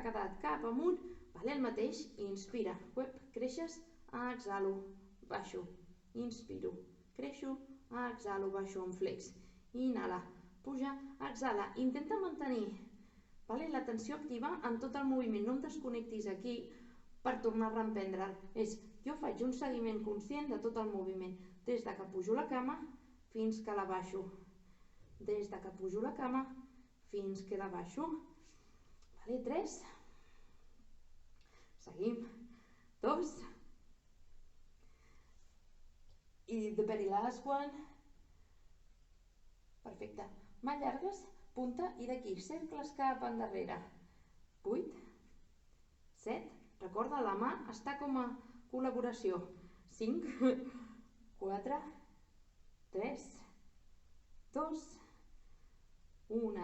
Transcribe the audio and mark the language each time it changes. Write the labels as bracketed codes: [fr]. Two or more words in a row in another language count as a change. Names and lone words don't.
[ca] quedat cap amunt, el mateix, inspira, creixes, exhalo, baixo, inspiro, creixo, exhalo, baixo, en flex, inhala, puja, exhala, intenta mantenir la tensió activa en tot el moviment, no em desconnectis aquí per tornar a reemprendre'l, jo faig un seguiment conscient de tot el moviment, des de que pujo la cama fins que la baixo, des de que pujo la cama fins que la baixo. [en] 3, [ca] seguim, 2, i [en] the very last one, [ca] perfecte, mà llargues, punta i d'aquí, cercles cap endarrere, 8, 7, recorda, la mà està com a col·laboració. 5, 4, 3, 2, 1.